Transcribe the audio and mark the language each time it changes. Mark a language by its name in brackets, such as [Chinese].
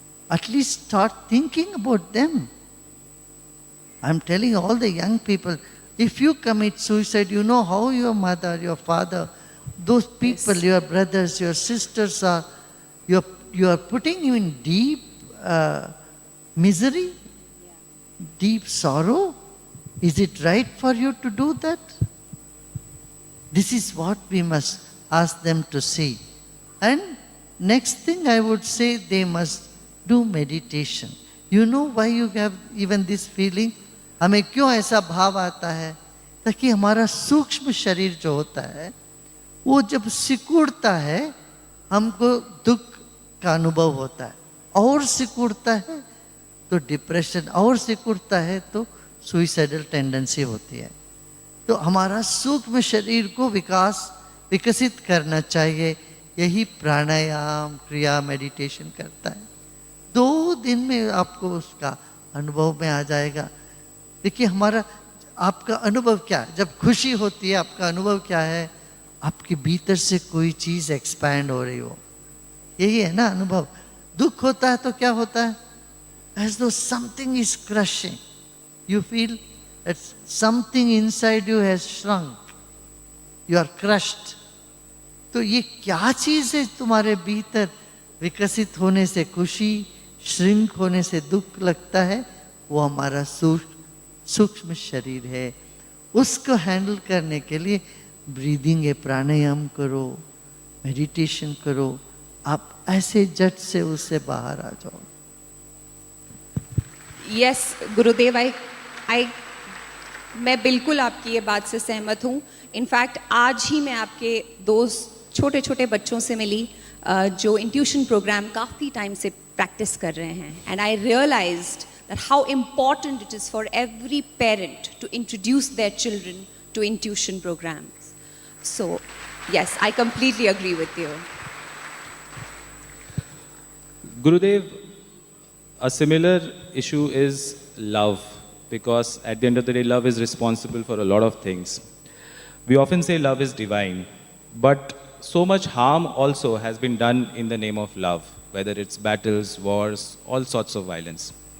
[English] At least start thinking about them. I'm telling all the young people, if you commit suicide, you know how your mother, your father, those people, yes, your brothers, your sisters are, you are putting you in deep misery, deep sorrow. Is it right for you to do that? This is what we must ask them to see. And next thing I would say, they must do meditation. You know why you have even this feeling? [Hindi] हमें क्यों ऐसा भाव आता है? ताकि हमारा सूक्ष्म शरीर जो होता है, वो जब सिकुड़ता है, हमको दुख का अनुभव होता है, और सिकुड़ता है तो डिप्रेशन, और सिकुड़ता है तो सुइसाइडल टेंडेंसी होती है। तो हमारा सूक्ष्म शरीर को विकसित करना चाहिए। यही प्राणायाम, क्रिया, मेडिटेशन करता है। 2 दिन में आपको उसका अनुभव में आ जाएगा। देखिए, आपका अनुभव क्या है? जब खुशी होती है, आपका अनुभव क्या है? आपके भीतर से कोई चीज एक्सपैंड हो रही हो, यही है ना अनुभव। दुख होता है तो क्या होता है? [English] As though something is crushing. You feel that something inside you has shrunk. You are crushed. [Hindi] तो ये क्या चीज है तुम्हारे भीतर विकसित होने से खुशी, श्रिंक होने से दुख लगता है? वो हमारा सूक्ष्म शरीर है, उसको हैंडल करने के लिए ब्रीदिंग है, प्राणायाम करो, मेडिटेशन करो, आप ऐसे झट से उससे बाहर आ जाओ। यस गुरुदेव, आई मैं बिल्कुल आपकी ये बात से सहमत हूँ। इनफैक्ट आज ही मैं आपके दो छोटे छोटे बच्चों से मिली जो इंट्यूशन प्रोग्राम काफ़ी टाइम से प्रैक्टिस कर रहे हैं, [English] And I realized that how important it is for every parent to introduce their children to intuition programs. So yes, I completely agree with you. Gurudev, a similar issue is love, because at the end of the day, love is responsible for a lot of things. We often say love is divine, but so much harm also has been done in the name of love, whether it's battles, wars, all sorts of violence.